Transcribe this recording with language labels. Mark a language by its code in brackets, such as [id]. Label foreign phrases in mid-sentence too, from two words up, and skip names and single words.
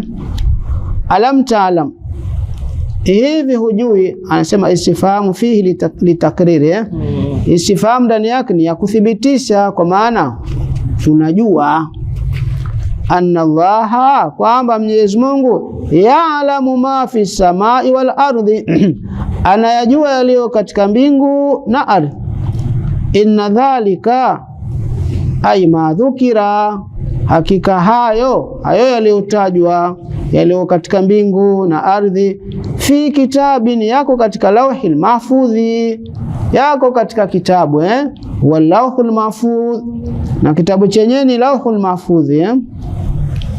[ar] ألم تعلم, [sw] hivi hujui? Anasema [ar] استفهام فيه للتقرير, [sw] istifahamu ndani yake ni ya kuthibitisha, kwa maana tunajua [ar] أن الله, [sw] kwamba Mwenyezi Mungu, [ar] يعلم ما في السماء والأرض, [sw] anayajua yaliyo katika mbingu na ardhi. [ar] إن ذلك أي ما ذكر, [sw] hakika hayo yaliyotajwa, yaliyo katika mbingu na ardhi, [ar] في كتاب, [sw] yako katika [ar] اللوح المحفوظ, [sw] yako katika kitabu [ar] واللوح المحفوظ, [sw] na kitabu chenyewe ni [ar] اللوح المحفوظ.